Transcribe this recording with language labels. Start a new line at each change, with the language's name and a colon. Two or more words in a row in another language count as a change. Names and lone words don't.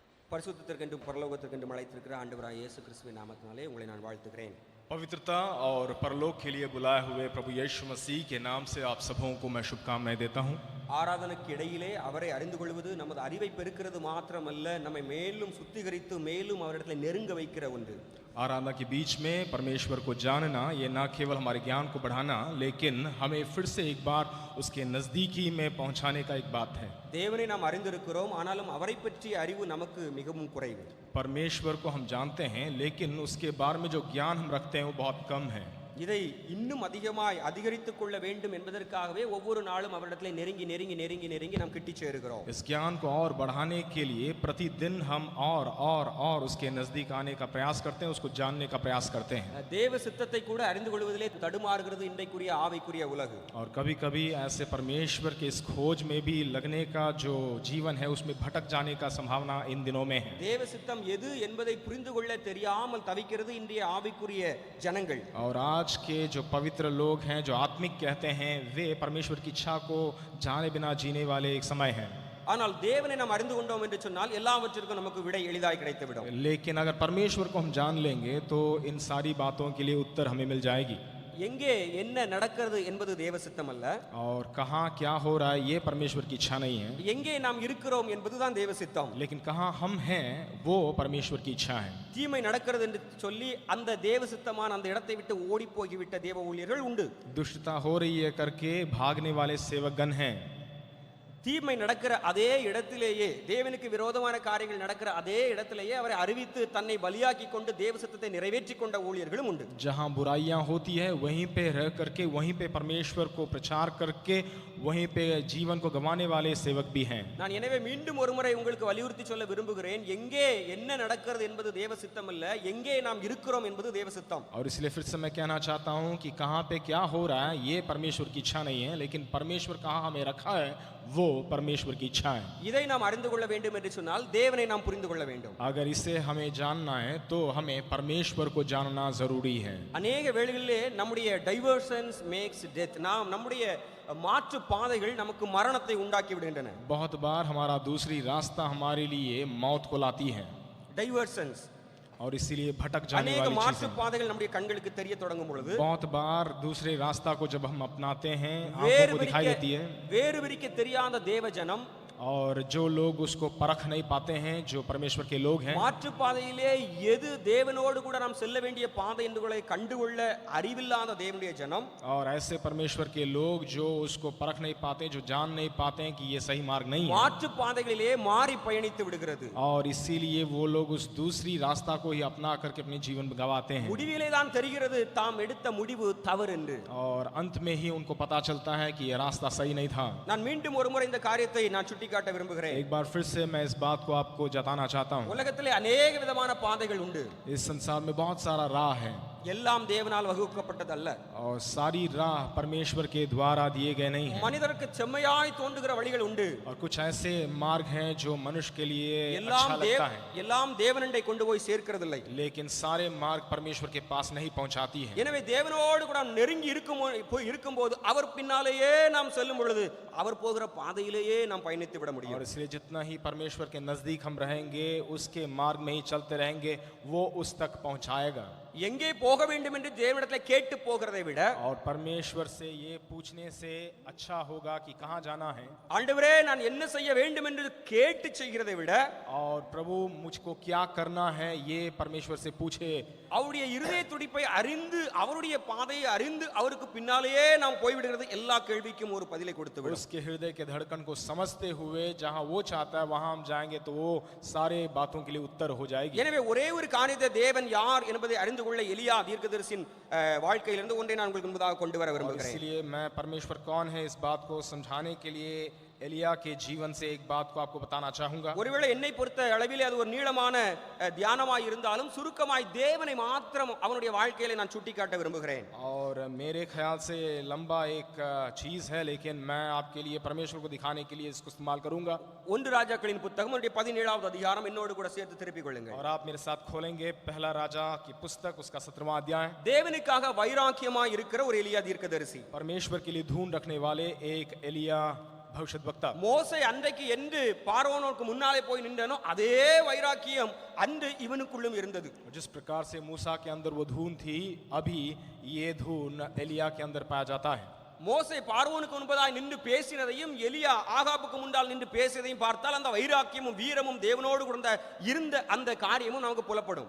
Tamil: பரிசுத்தத்திற்கென்றும் பரலோகத்திற்கென்றும் அழைத்திருக்கிற ஆண்டவராகிய இயேசு கிறிஸ்துவின் நாமத்தினாலே உங்களை நான் வாழ்த்துகிறேன்.
Hindi: पवित्रता और परलोक के लिए बुलाए हुए प्रभु यीशु मसीह के नाम से आप सबों को मैं शुभकामनाएं देता हूं.
Tamil: ஆராதனைக்கு இடையிலே அவரை அறிந்து கொள்வது நமது அறிவை பெருக்கிறது மாத்திரமல்ல, நம்மை மேலும் சுத்திகரித்து மேலும் அவரிடத்தில் நெருங்க வைக்கிற ஒன்று.
Hindi: आराधना के बीच में परमेश्वर को जानना ये न केवल हमारे ज्ञान को बढ़ाना लेकिन हमें फिर से एक बार उसके नजदीकी में पहुंचाने का एक बात है.
Tamil: தேவனை நாம் அறிந்திருக்கிறோம், ஆனாலும் அவரை பற்றிய அறிவு நமக்கு மிகவும் குறைவு.
Hindi: परमेश्वर को हम जानते हैं लेकिन उसके बारे में जो ज्ञान हम रखते हैं वो बहुत कम है.
Tamil: இதை இன்னும் அதிகமாய் அதிகரித்துக் கொள்ள வேண்டும் என்பதற்காகவே ஒவ்வொரு நாளும் அவரிடத்தில் நெருங்கி நெருங்கி நெருங்கி நெருங்கி நாம் கிட்டி சேருகிறோம்.
Hindi: इस ज्ञान को और बढ़ाने के लिए प्रतिदिन हम और उसके नजदीक आने का प्रयास करते हैं, उसको जानने का प्रयास करते हैं.
Tamil: தேவ சித்தத்தை கூட அறிந்து கொள்வதிலே தடுமாறுகிறது இன்றைக்குரிய ஆவிக்குரிய உலகு.
Hindi: और कभी कभी ऐसे परमेश्वर के इस खोज में भी लगने का जो जीवन है उसमें भटक जाने का संभावना इन दिनों में है.
Tamil: தேவ சித்தம் எது என்பதை புரிந்து கொள்ள தெரியாமல் தவிக்கிறது இன்றைய ஆவிக்குரிய ஜனங்கள்.
Hindi: और आज के जो पवित्र लोग हैं, जो आत्मिक कहते हैं, वे परमेश्वर की इच्छा को जाने बिना जीने वाले एक समय है.
Tamil: ஆனால் தேவனை நாம் அறிந்து கொண்டோம் என்று சொன்னால் எல்லாவற்றிற்கும் நமக்கு விடை எளிதாய் கிடைத்துவிடும்.
Hindi: लेकिन अगर परमेश्वर को हम जान लेंगे तो इन सारी बातों के लिए उत्तर हमें मिल जाएगी.
Tamil: எங்கே என்ன நடக்கிறது என்பது தேவ சித்தம் அல்ல,
Hindi: और कहाँ क्या हो रहा है ये परमेश्वर की इच्छा नहीं है,
Tamil: எங்கே நாம் இருக்கிறோம் என்பதுதான் தேவ சித்தம்.
Hindi: लेकिन कहाँ हम हैं वो परमेश्वर की इच्छा है.
Tamil: தீமை நடக்கிறது என்று சொல்லி அந்த தேவ சித்தமான அந்த இடத்தை விட்டு ஓடி போய்விட்ட தேவ ஊழியர்கள் உண்டு.
Hindi: दुष्टता हो रही है करके भागने वाले सेवकगण हैं.
Tamil: தீமை நடக்கிற அதே இடத்திலேயே, தேவனுக்கு விரோதமான காரியங்கள் நடக்கிற அதே இடத்திலேயே அவரை அறிவித்து தன்னை பலியாக்கி கொண்டு தேவ சித்தத்தை நிறைவேற்றி கொண்ட ஊழியர்களும் உண்டு.
Hindi: जहाँ बुराइयां होती है वहीं पे रह करके वहीं पे परमेश्वर को प्रचार करके वहीं पे जीवन को गंवाने वाले सेवक भी हैं.
Tamil: நான் எனவே மீண்டும் ஒருமுறை உங்களுக்கு வலியுறுத்தி சொல்ல விரும்புகிறேன், எங்கே என்ன நடக்கிறது என்பது தேவ சித்தம் அல்ல, எங்கே நாம் இருக்கிறோம் என்பது தேவ சித்தம்.
Hindi: और इसलिए फिर से मैं कहना चाहता हूँ कि कहाँ पे क्या हो रहा है ये परमेश्वर की इच्छा नहीं है, लेकिन परमेश्वर कहाँ हमें रखा है वो परमेश्वर की इच्छा है.
Tamil: இதை நாம் அறிந்து கொள்ள வேண்டும் என்று சொன்னால் தேவனை நாம் புரிந்து கொள்ள வேண்டும்.
Hindi: अगर इसे हमें जानना है तो हमें परमेश्वर को जानना जरूरी है.
Tamil: அநேக வேளைகளிலே நம்முடைய
English: diversions makes death,
Tamil: நம்முடைய மாற்று பாதைகள் நமக்கு மரணத்தை உண்டாக்கி விடுகின்றன.
Hindi: बहुत बार हमारा दूसरी रास्ता हमारे लिए मौत को लाती है.
Tamil: டைவர்ஷன்ஸ்
Hindi: और इसीलिए भटक जाने अनेक वाली
Tamil: மாற்று
Hindi: चीजें.
Tamil: பாதைகள் நம்முடைய கண்களுக்கு தெரிய தொடங்கும் பொழுது
Hindi: बहुत बार दूसरे रास्ता को जब हम अपनाते हैं आंखों को दिखाई देती है.
Tamil: வேறு விரிக்க தெரியாத தேவ ஜனம்,
Hindi: और जो लोग उसको परख नहीं पाते हैं, जो परमेश्वर के लोग हैं,
Tamil: மாற்று பாதையிலே எது தேவனோடு கூட நாம் செல்ல வேண்டிய பாதை என்பதை கண்டுகொள்ள அறிவில்லாத தேவனுடைய ஜனம்,
Hindi: और ऐसे परमेश्वर के लोग जो उसको परख नहीं पाते, जो जान नहीं पाते हैं कि ये सही मार्ग नहीं है,
Tamil: மாற்று பாதைகளிலே மாறி பயணித்து விடுகிறது.
Hindi: और इसीलिए वो लोग उस दूसरी रास्ता को ही अपना करके अपने जीवन गंवाते हैं.
Tamil: முடிவிலே தான் தெரிகிறது தாம் எடுத்த முடிவு தவறு என்று.
Hindi: और अंत में ही उनको पता चलता है कि ये रास्ता सही नहीं था.
Tamil: நான் மீண்டும் ஒருமுறை இந்த காரியத்தை நான் சுட்டிக்காட்ட விரும்புகிறேன்.
Hindi: एक बार फिर से मैं इस बात को आपको जताना चाहता हूँ.
Tamil: உலகத்திலே अनेक விதமான பாதைகள் உண்டு.
Hindi: इस संसार में बहुत सारा राह है
Tamil: எல்லாம் தேவனால் வகுக்கப்பட்டது அல்ல.
Hindi: और सारी राह परमेश्वर के द्वारा दिए गए नहीं हैं.
Tamil: மனிதருக்கு செம்மையாய் தோன்றுகிற வழிகள் உண்டு.
Hindi: और कुछ ऐसे मार्ग हैं जो मनुष्य के लिए
Tamil: எல்லாம்
Hindi: अच्छा लगता है,
Tamil: எல்லாம் தேவனண்டை கொண்டு போய் சேர்க்கிறதில்லை.
Hindi: लेकिन सारे मार्ग परमेश्वर के पास नहीं पहुंचाती है.
Tamil: எனவே தேவனோடு கூட நாம் நெருங்கி இருக்கும்போது அவர் பின்னாலேயே நாம் செல்லும் பொழுது அவர் போகிற பாதையிலேயே நாம் பயணித்து விட முடியும்.
Hindi: और इसलिए जितना ही परमेश्वर के नजदीक हम रहेंगे उसके मार्ग में ही चलते रहेंगे, वो उस तक पहुंचाएगा.
Tamil: எங்கே போக வேண்டும் என்று தேவனிடத்தில் கேட்டு போகிறதை விட
Hindi: और परमेश्वर से ये पूछने से अच्छा होगा कि कहाँ जाना है.
Tamil: ஆண்டவரே நான் என்ன செய்ய வேண்டும் என்று கேட்டு செய்கிறதை விட
Hindi: और प्रभु मुझको क्या करना है ये परमेश्वर से पूछे.
Tamil: அவருடைய இருதய துடிப்பை அறிந்து அவருடைய பாதையை அறிந்து அவருக்கு பின்னாலேயே நாம் போய்விடுகிறது எல்லா கேள்விக்கும் ஒரு பதிலை கொடுத்து விடும்.
Hindi: उसके हृदय के धड़कन को समझते हुए जहाँ वो चाहता है वहाँ हम जाएंगे तो वो सारे बातों के लिए उत्तर हो जाएगी.
Tamil: எனவே ஒரே ஒரு காரியத்தை தேவன் யார் என்பதை அறிந்து கொள்ள எலியா தீர்க்கதரிசியின் வாழ்க்கையிலிருந்து ஒன்றை நான் உங்களுக்கு முன்பதாக கொண்டு வர விரும்புகிறேன்.
Hindi: इसलिए मैं परमेश्वर कौन है इस बात को समझाने के लिए एलिया के जीवन से एक बात को आपको बताना चाहूंगा.
Tamil: ஒருவேளை என்னை பொறுத்த அளவிலே அது ஒரு நீளமான தியானமாய் இருந்தாலும் சுருக்கமாய் தேவனை மாத்திரம் அவனுடைய வாழ்க்கையிலே நான் சுட்டிக்காட்ட விரும்புகிறேன்.
Hindi: और मेरे ख्याल से लंबा एक चीज है, लेकिन मैं आपके लिए परमेश्वर को दिखाने के लिए इसको इस्तेमाल करूंगा.
Tamil: ஒன்று ராஜாக்களின் புத்தகம் 17வது அதிகாரம் என்னோடு கூட சேர்த்து திருப்பிக் கொள்ளுங்கள்.
Hindi: और आप मेरे साथ खोलेंगे पहला राजा की पुस्तक उसका 17वां अध्याय.
Tamil: தேவனுக்காக வைராக்கியமாய் இருக்கிற ஒரு எலியா தீர்க்கதரிசி,
Hindi: परमेश्वर के लिए धून रखने वाले एक एलिया भविष्यद्वक्ता।
Tamil: மோசே அன்றைக்கு என்று பார்வோனுக்கு முன்னாலே போய் நின்றனோ அதே வைராக்கியம் அன்று இவனுக்குள்ளும் இருந்தது.
Hindi: जिस प्रकार से मूसा के अंदर वो धून थी, अभी ये धून एलिया के अंदर पाया जाता है।
Tamil: மோசே பார்வோனுக்கு முன்பதாய் நின்று பேசினதையும் எலியா ஆகாபுக்கு முன்னால் நின்று பேசியதையும் பார்த்தால் அந்த வைராக்கியமும் வீரமும் தேவனோடு கூட இருந்த அந்த காரியமும் நமக்கு புலப்படும்.